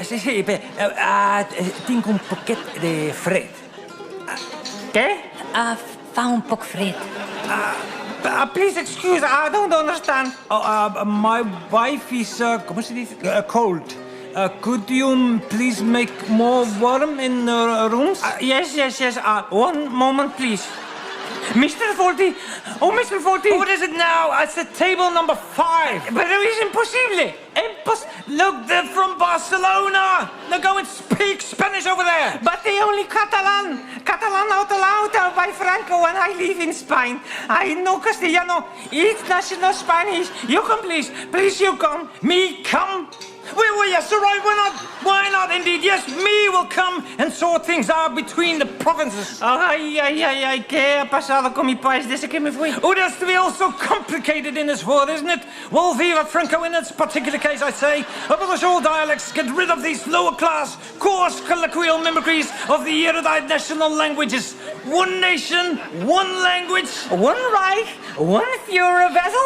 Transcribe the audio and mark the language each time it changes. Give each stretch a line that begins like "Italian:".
Spanish: Sí, tengo un poquito de fred.
Catalan: ¿Qué? Fa un poco fred.
English: Please excuse, I don't understand. My wife is,
Spanish: ¿cómo se dice?
English: Cold. Could you please make more warm in the rooms? Yes. 1 moment, please. Mr. Faulty! Oh, Mr. Faulty! What is it now? It's the table number 5. But it is impossible! Look, they're from Barcelona! Now go and speak Spanish over there! But they only Catalan! Catalan out loud by Franco when I live in Spain. I know Castellano. It's national Spanish. You come, please. Please, you come. Me come? Well, yes, all right, why not, indeed? Yes, me will come and sort things out between the provinces.
Spanish: Ay, ¿qué ha pasado con mi país desde que me fui?
English: Oh, that's to be all so complicated in this world, isn't it? Well, viva Franco in its particular case, I say. Abolish all dialects, get rid of these lower-class, coarse, colloquial mimicries of the erudite national languages. One nation, one language. One Reich, one Führer, Basil.